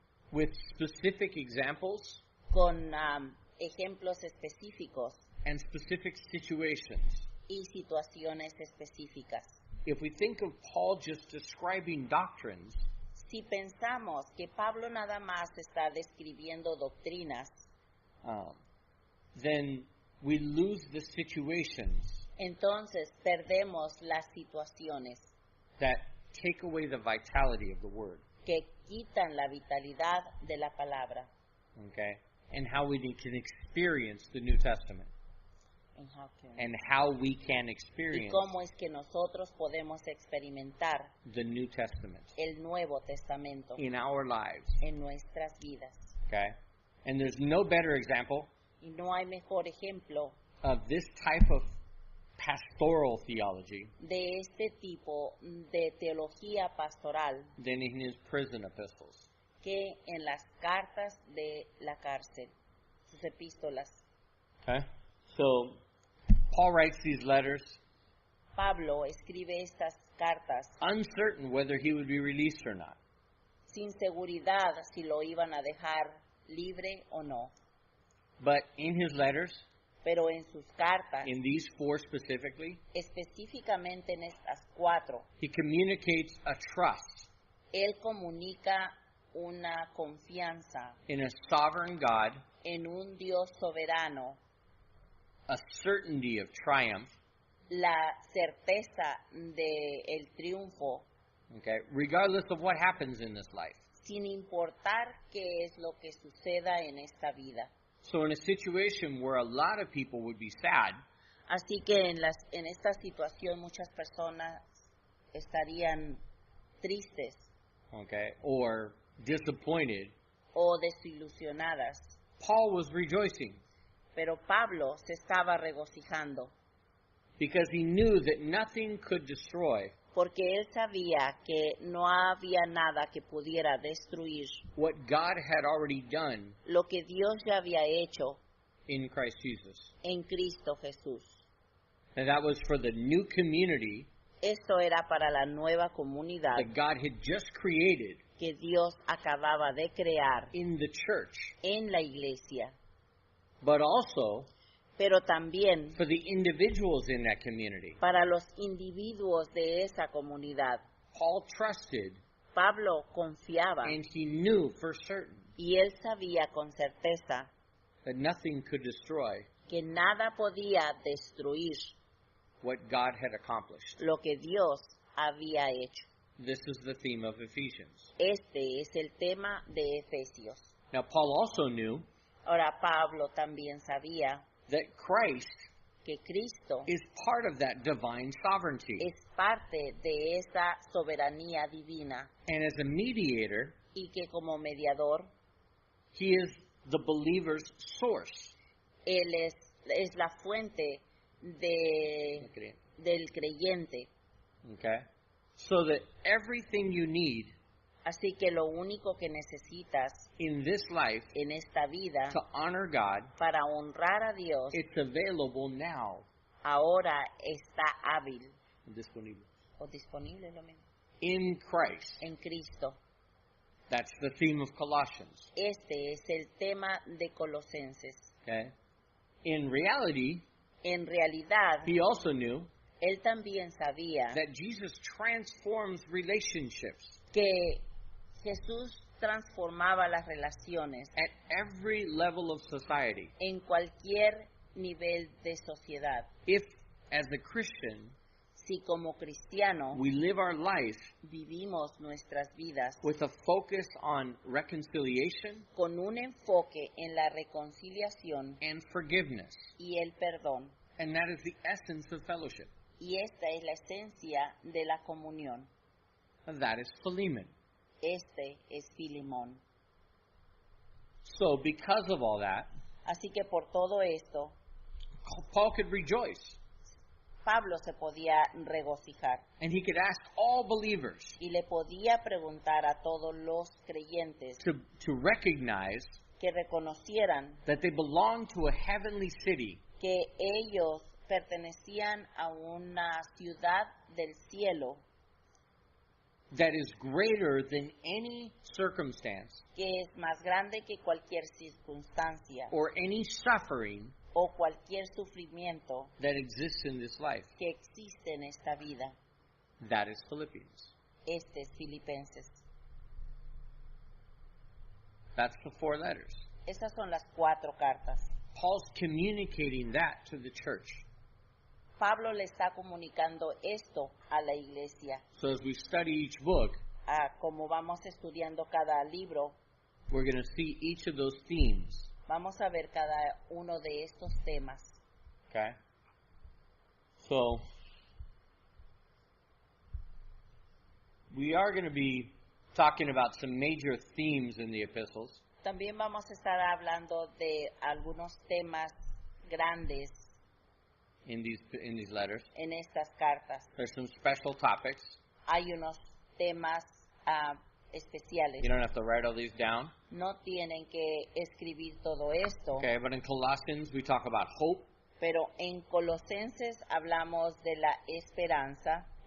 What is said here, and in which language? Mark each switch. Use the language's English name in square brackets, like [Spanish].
[English] with specific examples [Spanish] con ejemplos específicos [English] and specific situations. [Spanish] y situaciones específicas. [English] If we think of Paul just describing doctrines, [Spanish] Si pensamos que Pablo nada más está describiendo doctrinas, [English] then we lose the situations [Spanish] entonces perdemos las situaciones [English] that take away the vitality of the Word. [Spanish] que quitan la vitalidad de la palabra. [English] Okay? And how we can experience the New Testament. And how we can [Spanish] Y [English] experience [Spanish] cómo es que nosotros podemos experimentar [English] the New Testament [Spanish] el Nuevo Testamento [English] in our lives. [Spanish] en nuestras vidas. [English] Okay? And there's no better example [Spanish] Y no hay mejor ejemplo [English] of this type of pastoral theology [Spanish] de este tipo de teología pastoral [English] than in his prison epistles. [Spanish] que en las cartas de la cárcel, sus epístolas. [English] Okay? So, Paul writes these letters [Spanish] Pablo escribe estas cartas [English] uncertain whether he would be released or not. [Spanish] sin seguridad si lo iban a dejar libre o no. [English] But in his letters, [Spanish] Pero en sus cartas, [English] in these 4 specifically, [Spanish] específicamente en estas 4, [English] he communicates a trust [Spanish] él comunica una confianza [English] in a sovereign God, [Spanish] en un Dios soberano, [English] a certainty of triumph, [Spanish] la certeza de el triunfo, [English] okay, regardless of what happens in this life. [Spanish] sin importar qué es lo que suceda en esta vida. [English] So in a situation where a lot of people would be sad, [Spanish] Así que en esta situación muchas personas estarían tristes [English] okay, or disappointed, [Spanish] o desilusionadas, [English] Paul was rejoicing [Spanish] pero Pablo se estaba regocijando [English] because he knew that nothing could destroy [Spanish] porque él sabía que no había nada que pudiera destruir [English] what God had already done [Spanish] lo que Dios ya había hecho [English] in Christ Jesus. [Spanish] en Cristo Jesús. [English] And that was for the new community [Spanish] Esto era para la nueva comunidad [English] that God had just created [Spanish] que Dios acababa de crear [English] in the church, [Spanish] en la iglesia, [English] but also [Spanish] pero también [English] for the individuals in that community. [Spanish] para los individuos de esa comunidad. [English] Paul trusted [Spanish] Pablo confiaba [English] and he knew for certain [Spanish] y él sabía con certeza [English] that nothing could destroy [Spanish] que nada podía destruir [English] what God had accomplished. [Spanish] lo que Dios había hecho. [English] This is the theme of Ephesians. [Spanish] Este es el tema de Efesios. [English] Now, Paul also knew [Spanish] Ahora Pablo también sabía [English] that Christ [Spanish] que Cristo [English] is part of that divine sovereignty. [Spanish] es parte de esa soberanía divina [English] And as a mediator, [Spanish] y que como mediador [English] he is the believer's source. [Spanish] Él es la fuente del creyente. [English] Okay? [Spanish] So that everything you need [English] Así que lo único que necesitas [Spanish] in this life [English] en esta vida [Spanish] to honor God, [English] para honrar a Dios [Spanish] it's available now. [English] ahora está hábil [Spanish] Disponible. [English] o disponible lo mismo, [Spanish] In Christ. [English] en Cristo. [Spanish] That's the theme of Colossians. [English] Este es el tema de Colosenses. [Spanish] Okay? In reality, [English] En realidad, [Spanish] he also knew [English] él también sabía [Spanish] that Jesus transforms relationships [English] que Jesús transformaba las relaciones [Spanish] at every level of society. [English] en cualquier nivel de sociedad. [Spanish] If, as a Christian, [English] Si como cristiano [Spanish] we live our life [English] vivimos nuestras vidas [Spanish] with a focus on reconciliation [English] con un enfoque en la reconciliación [Spanish] and forgiveness, [English] y el perdón, [Spanish] and that is the essence of fellowship, [English] y esta es la esencia de la comunión. [Spanish] and that is Philemon. [English] Este es Filemón. [Spanish] So, because of all that, [English] Así que por todo esto, [Spanish] Paul could rejoice, [English] Pablo se podía regocijar [Spanish] and he could ask all believers [English] y le podía preguntar a todos los creyentes [Spanish] to recognize [English] que reconocieran [Spanish] that they belong to a heavenly city [English] que ellos pertenecían a una ciudad del cielo [Spanish] that is greater than any circumstance [English] que es más grande que cualquier circunstancia [Spanish] or any suffering [English] o cualquier sufrimiento [Spanish] that exists in this life. [English] que existe en esta vida. [Spanish] That is Philippians. [English] Este es Filipenses. [Spanish] That's the 4 letters. [English] Estas son las 4 cartas. [Spanish] Paul's communicating that to the church. [English] Pablo le está comunicando esto a la iglesia. [Spanish] So as we study each book, [English] Como vamos estudiando cada libro, [Spanish] we're going to see each of those themes. [English] vamos a ver cada uno de estos temas. [Spanish] Okay? [English] So, we are going to be talking about some major themes in the epistles. [Spanish] También vamos a estar hablando de algunos temas grandes [English] in these letters. [Spanish] en estas cartas. [English] There's some special topics. [Spanish] Hay unos temas especiales. [English] You don't have to write all these down. [Spanish] No tienen que escribir todo esto. [English] Okay, but in Colossians we talk about hope. [Spanish] Pero en Colosenses hablamos de la esperanza.